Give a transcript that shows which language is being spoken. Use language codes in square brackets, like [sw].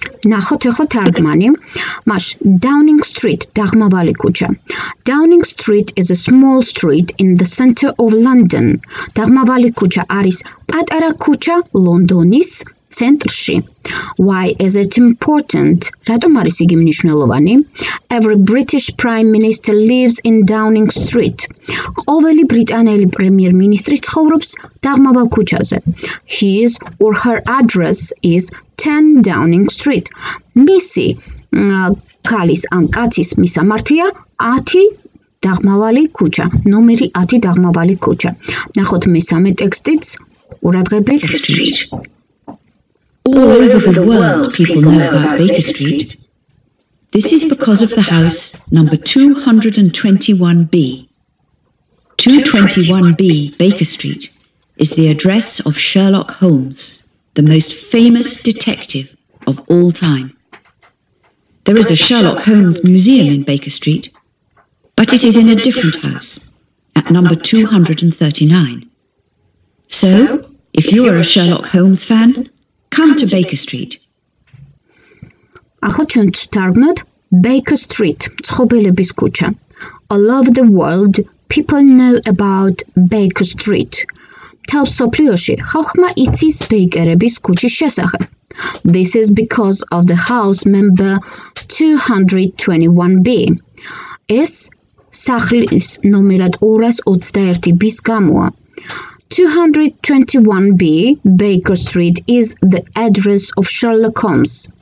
[ka] ნახოთ ახლა თარგმანი. Downing Street, დაღმავალი ქუჩა. [en] Downing Street is a small street in the center of London. [ka] დაღმავალი ქუჩა არის პატარა ქუჩა ლონდონის ცენტრში. [en] Why is it important? [ka] რატომ არის იგი მნიშვნელოვანი? [en] Every British Prime Minister lives in Downing Street. [ka] ყოველი ბრიტანელი პრემიერ-მინისტრი ცხოვრობს დაღმავალ ქუჩაზე. [en] His or her address is 10 Downing Street. [ka] მისი ქალის ან კაცის მისამართია 10 დაღმავალი ქუჩა. ნომერი 10 დაღმავალი ქუჩა. ნახოთ მესამე ტექსტიც, ყურადღებით. [en] All over the world people know about Baker Street. This is because of the house number 221B. 221B Baker Street is the address of Sherlock Holmes, the most famous detective of all time. There is a Sherlock Holmes museum in Baker Street, but it is in a different house, at number 239. So, if you are a Sherlock Holmes fan, come to Baker Street. [ka] ახლა ჩვენ ვთარგმნოთ Baker Street, ცნობილების ქუჩა. [en] All over the world, people know about Baker Street. [ka] მთელ მსოფლიოში ხალხმა იცის ბეიკერების ქუჩის შესახებ. [en] This is because of the house number 221B. [ka] ეს სახლის ნომერად 221-ის გამოა. [en] 221B Baker Street is the address of Sherlock Holmes.